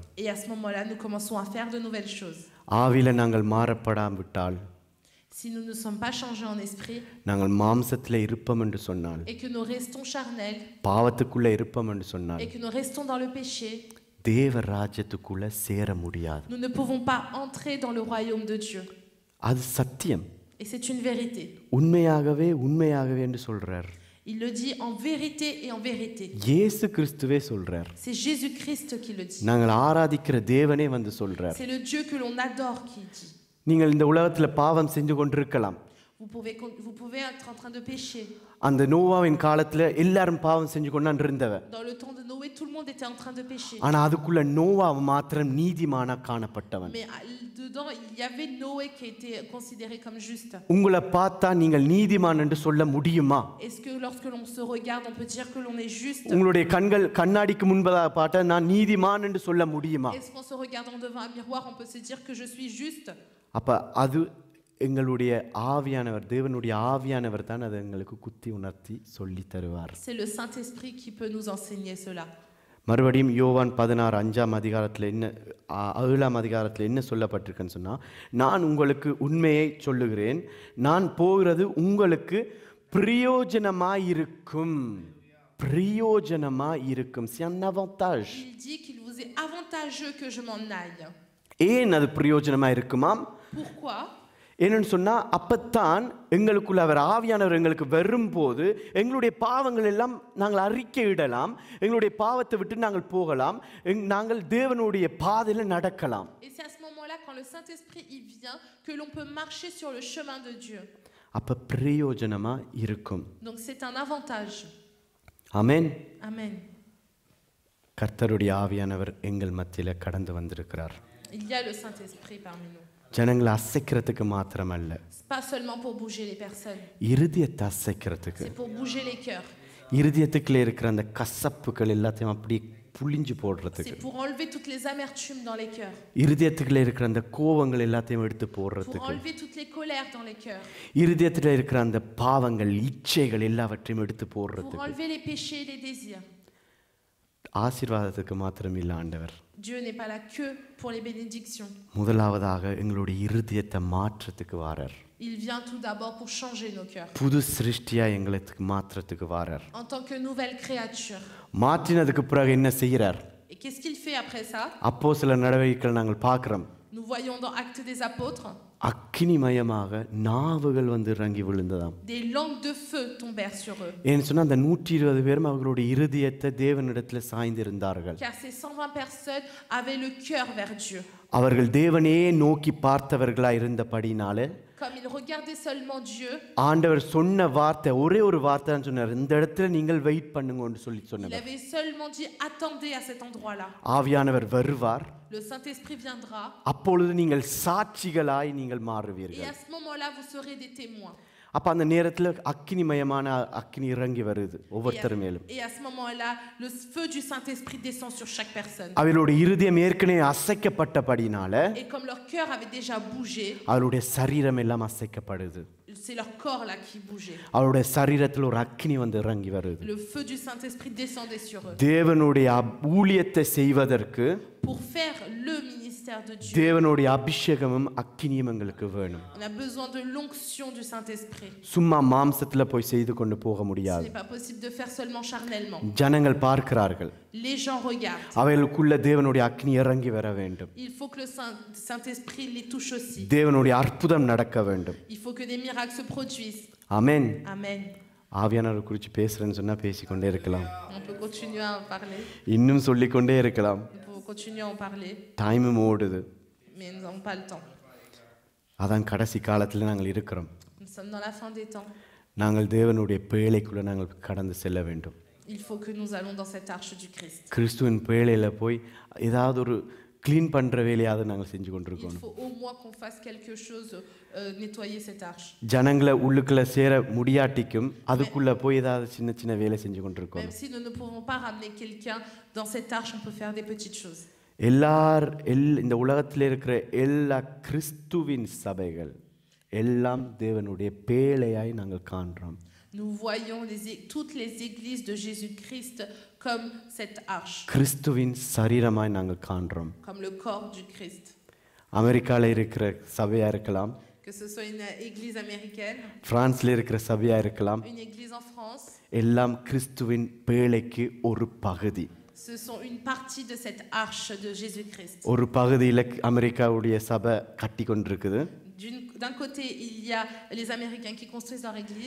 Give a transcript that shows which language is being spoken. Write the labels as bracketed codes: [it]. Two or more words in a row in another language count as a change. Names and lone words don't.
[fr] Et à ce moment-là, nous commençons à faire de nouvelles choses. [ta] ஆவியில நாங்கள் மாறப்படாவிட்டால், [fr] Si nous ne sommes pas changés en esprit [ta] நாங்கள் மாம்சத்தில் இருப்போம் என்று சொன்னால், [fr] et que nous restons charnels [ta] பாவத்துக்குள்ள இருப்போம் என்று சொன்னால், [fr] et que nous restons dans le péché, [ta] தேவ ராஜ்யத்துக்குள்ள சேர முடியாது. [fr] Nous ne pouvons pas entrer dans le royaume de Dieu. [ta] அது சத்தியம். [fr] Et c'est une vérité. [ta] உண்மையாகவே உண்மையாகவே என்று சொல்றார். [fr] Il le dit en vérité et en vérité. [ta] இயேசு கிறிஸ்துவே சொல்றார். [fr] C'est Jésus-Christ qui le dit. [ta] நாங்கள் ஆராதிக்கிற தேவனே வந்து சொல்றார். [fr] C'est le Dieu que l'on adore qui dit. [ta] நீங்கள் இந்த உலகத்துல பாவம் செஞ்சு கொண்டிருக்கலாம். [fr] Vous pouvez être en train de pécher. [ta] அந்த நோவாவின் காலத்துல எல்லாரும் பாவம் செஞ்சு கொண்டு இருந்தவ. [fr] Dans le temps de Noé, tout le monde était en train de pécher. [ta] ஆனா அதுக்குள்ள நோவா மாத்திரம் நீதிமானா காணப்பட்டவன். [fr] Mais dedans, il y avait Noé qui était considéré comme juste. [ta] உங்களை பார்த்தா நீங்கள் நீதிமான் என்று சொல்ல முடியுமா? [fr] Est-ce que lorsque l'on se regarde, on peut dire que l'on est juste? [ta] உங்களுடைய கண்கள் கண்ணாடிக்கு முன்பதாக பார்த்தா நான் நீதிமான் என்று சொல்ல முடியுமா? [fr] Est-ce qu'en se regardant devant un miroir, on peut se dire que je suis juste? [ta] அப்ப அது எங்களுடைய ஆவியானவர், தேவனுடைய ஆவியானவர் தான் அதை எங்களுக்கு குத்தி உணர்த்தி சொல்லி தருவார். [fr] C'est le Saint-Esprit qui peut nous enseigner cela. [ta] மறுபடியும் யோவான் 16 அதிகாரத்தில் என்ன 7 அதிகாரத்தில் என்ன சொல்லப்பட்டிருக்குன்னு சொன்னா, நான் உங்களுக்கு உண்மையை சொல்லுகிறேன், நான் போகிறது உங்களுக்கு பிரயோஜனமாயிருக்கும். பிரயோஜனமாயிருக்கும். [fr] C'est un avantage. Il dit qu'il vous est avantageux que je m'en aille. [ta] ஏன் அது பிரயோஜனமா இருக்குமாம்? [fr] Pourquoi? [ta] என்னன்னு சொன்னா, அப்பத்தான் எங்களுக்குள்ள அவர் ஆவியானவர் எங்களுக்கு வரும்போது எங்களுடைய பாவங்கள் எல்லாம் நாங்கள் அறிக்கையிடலாம், எங்களுடைய பாவத்தை விட்டு நாங்கள் போகலாம், நாங்கள் தேவனுடைய பாதையில நடக்கலாம். [fr] Et c'est à ce moment-là, quand le Saint-Esprit y vient, que l'on peut marcher sur le chemin de Dieu. [ta] அப்ப பிரயோஜனமா இருக்கும். [fr] Donc c'est un avantage. [ta] ஆமென். [fr] Amen. [ta] கர்த்தருடைய ஆவியானவர் எங்கள் மத்தியில கடந்து வந்திருக்கிறார். [fr] Il y a le Saint-Esprit parmi nous. [ta] ஜனங்களை அசைக்கிறதுக்கு மாத்திரமல்ல, [fr] Pas seulement pour bouger les personnes, [ta] இருதயத்தை அசைக்கிறதுக்கு, [fr] c'est pour bouger les cœurs. [ta] இருதயத்துக்குள்ள இருக்கிற அந்த கசப்புகள் எல்லாத்தையும் அப்படி புளிஞ்சு போடுறதுக்கு, [fr] C'est pour enlever toutes les amertumes dans les cœurs, [ta] இருதயத்துக்குள்ள இருக்கிற அந்த கோவங்கள் எல்லாத்தையும் எடுத்து [fr] pour [ta] போடுறதுக்கு, [fr] enlever toutes les colères dans les cœurs, [ta] இருதயத்துல இருக்கிற அந்த பாவங்கள் இச்சைகள் எல்லாவற்றையும் எடுத்து [fr] pour [ta] போடுறதுக்கு. [fr] enlever les péchés et les désirs. [ta] ஆசீர்வாதத்துக்கு மாத்திரம் இல்ல ஆண்டவர், [fr] Dieu n'est pas là que pour les bénédictions. [ta] முதலாவதாக எங்களுடைய இருதயத்தை மாற்றத்துக்கு வாரார். [fr] Il vient tout d'abord pour changer nos cœurs. [ta] புது சிருஷ்டியா எங்களுக்கு மாற்றத்துக்கு வாரார். [fr] En tant que nouvelle créature. [ta] மாற்றினதுக்கு பிறகு என்ன செய்கிறார்? [fr] Et qu'est-ce qu'il fait après ça? [ta] அப்போஸ்தலர் நடவடிக்கைகள் நாங்கள் பார்க்கிறோம். [fr] Nous voyons dans Actes des Apôtres, [ta] அக்கினிமயமாக நாவுகள் வந்து இறங்கி விழுந்ததாம். [fr] des langues de feu tombèrent sur eux. [ta] ஏன்னு சொன்னா அந்த 120 பேரும் அவர்களுடைய இருதயத்தை தேவனிடத்துல சாய்ந்திருந்தார்கள். [fr] Car ces 120 personnes avaient le cœur vers Dieu. [ta] அவர்கள் தேவனே நோக்கி பார்த்தவர்களா இருந்தபடினால, [fr] Comme ils regardaient seulement Dieu, [ta] ஆண்டவர் சொன்ன வார்த்தை ஒரே ஒரு வார்த்தை தான் சொன்னார், இந்த இடத்துல நீங்கள் வெயிட் பண்ணுங்கன்னு சொல்லி [fr] il [ta] சொன்னார். [fr] avait seulement dit attendez à cet endroit-là. [ta] ஆவியானவர் வருவார், [fr] Le Saint-Esprit viendra [ta] அப்பொழுது நீங்கள் சாட்சிகளாய் நீங்கள் [fr] et [ta] மாறுவீர்கள். [fr] à ce moment-là vous serez des témoins. [ta] அப்ப அந்த நேரத்துல அக்கினிமயமான அக்கினி இறங்கி வருது ஒவ்வொருத்தர் மேலும். [fr] Et à ce moment-là, le feu du Saint-Esprit descend sur chaque personne. [ta] அவர்களுடைய இருதயம் ஏற்கனவே அசைக்கப்பட்டபடினால [fr] Et comme leur cœur avait déjà bougé, [ta] அவருடைய சரீரம் எல்லாம் அசைக்கப்படுது. [fr] c'est leur corps là qui bougeait. [ta] அவருடைய சரீரத்தில் ஒரு அக்கினி வந்து இறங்கி வருது. [fr] Le feu du Saint-Esprit descendait sur eux. [ta] தேவனுடைய ஊழியத்தை செய்வதற்கு [fr] Pour faire le ministère de Dieu, [ta] தேவனுடைய அபிஷேகமும் அக்கினியும் எங்களுக்கு வேணும். [fr] on a besoin de l'onction du Saint-Esprit. [ta] சும்மா மாம்சத்துல போய் செய்து கொண்டு போக [fr] Ce [ta] முடியாது. [fr] n'est pas possible de faire seulement charnellement. [ta] ஜனங்கள் பார்க்கிறார்கள், [fr] Les gens regardent. [ta] அவர்களுக்குள்ள தேவனுடைய அக்கினி இறங்கி வர வேண்டும். [fr] Il faut que le Saint-Esprit les touche aussi. [ta] தேவனுடைய அற்புதம் நடக்க வேண்டும். [fr] Il faut que des miracles se produisent. [ta] ஆமென். [fr] Amen. [ta] ஆவியானவர் குறித்து பேசுறேன்னு சொன்னா பேசிக்கொண்டே இருக்கலாம், [fr] On peut continuer à en parler. [ta] இன்னும் சொல்லிக்கொண்டே இருக்கலாம். [fr] Nous pouvons continuer à en parler, [ta] டைமும் ஓடுது. [fr] mais nous n'avons pas le temps. [ta] அதான் கடைசி காலத்தில் நாங்கள் இருக்கிறோம். [fr] Nous sommes dans la fin des temps. [ta] நாங்கள் தேவனுடைய பேழைக்குள்ள நாங்கள் கடந்து செல்ல வேண்டும். [fr] Il faut que nous allons dans cette arche du Christ. [ta] கிறிஸ்துவின் பேழையில போய் ஏதாவது ஒரு க்ளீன் பண்ற வேலையாவது நாங்கள் செஞ்சு [fr] Il [ta] கொண்டிருக்கோம். [fr] faut au moins qu'on fasse quelque chose, nettoyer cette arche. [ta] ஜனங்களை உள்ளுக்குள்ள சேர முடியாட்டிக்கும் அதுக்குள்ள போய் ஏதாவது சின்ன சின்ன வேலை செஞ்சு கொண்டிருக்கோம். [fr] Même si nous ne pouvons pas ramener quelqu'un dans cette arche, on peut faire des petites choses. [ta] இந்த உலகத்தில் இருக்கிற எல்லா கிறிஸ்துவின் சபைகள் எல்லாம் தேவனுடைய பேழையாய் நாங்கள் காண்றோம். [fr] Nous voyons toutes les églises de Jésus-Christ comme cette arche, [ta] கிறிஸ்துவின் சரீரமாய் நாங்கள் காண்றோம். [fr] comme le corps du Christ. [ta] அமெரிக்கால இருக்கிற சபையா இருக்கலாம், [fr] Que ce soit une église américaine, [ta] பிரான்ஸ்ல இருக்கிற சபையா இருக்கலாம், [fr] une église en France, [ta] எல்லாம் கிறிஸ்துவின் பேழைக்கு ஒரு பகுதி. [fr] Ce sont une partie de cette arche de Jésus-Christ. [ta] ஒரு பகுதியில் அமெரிக்காவுடைய சபை கட்டி கொண்டிருக்குது. [fr] D'un côté, il y a les Américains qui construisent leur église.